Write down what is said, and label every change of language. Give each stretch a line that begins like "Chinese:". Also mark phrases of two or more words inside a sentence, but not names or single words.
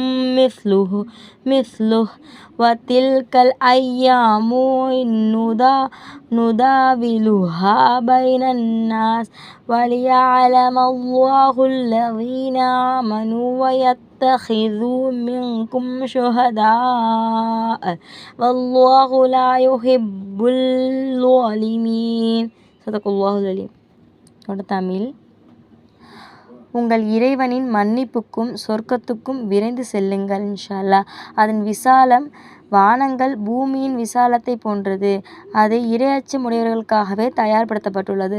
Arabic: مثله وتلك الأيام نداولها بين الناس وليعلم الله الذين آمنوا ويتخذوا منكم شهداء والله لا يحب الظالمين. صدق الله العليم. தமிழ்.
Tamil: உங்கள் இறைவனின் மன்னிப்புக்கும் சொர்க்கத்துக்கும் விரைந்து செல்லுங்கள்
Arabic: إن شاء الله.
Tamil: அதன் விசாலம் வானங்கள் பூமியின் விசாலத்தை போன்றது. அது இறையச்சம் உடையவர்களுக்காகவே தயார்படுத்தப்பட்டுள்ளது.